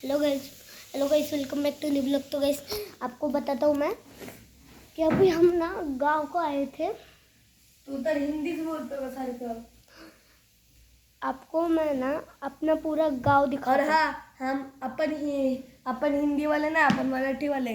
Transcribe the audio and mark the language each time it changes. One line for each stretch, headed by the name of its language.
Hindi: Hello guys, welcome back to new blog. तो guys आपको बताता हूँ मैं कि अभी हम ना गांव को आए थे।
Marathi: तू तर हिंदीच बोलतो का सारखं।
Hindi: आपको मैं ना अपना पूरा गांव दिखा। और हाँ, अपन हिंदी वाले ना,
Marathi: अपन मराठी वाले।